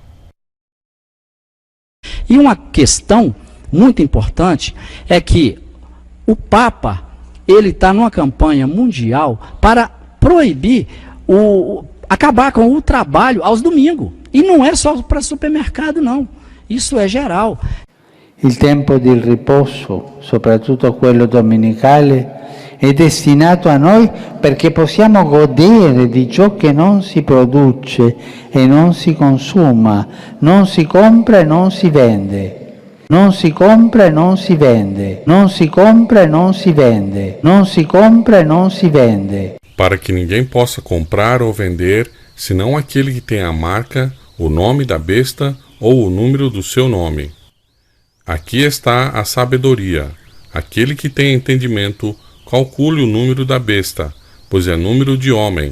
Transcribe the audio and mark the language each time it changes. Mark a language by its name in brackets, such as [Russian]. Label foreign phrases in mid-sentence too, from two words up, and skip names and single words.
[Portuguese] E uma questão muito importante é que o Papa ele está numa campanha mundial para proibir, acabar com o trabalho aos domingos. E não é só para supermercado, não. Isso é geral. [Italian] Il tempo di riposo, soprattutto quello domenicale, è destinato a noi perché possiamo godere di ciò che non si produce e non si consuma, non si compra e non si vende. Non si compra e non si vende. Non si compra e non si vende. Non si compra e non si vende. [Portuguese] Para que ninguém possa comprar ou vender, senão aquele que tem a marca, o nome da besta ou o número do seu nome. Aqui está a sabedoria. Aquele que tem entendimento, calcule o número da besta, pois é número de homem.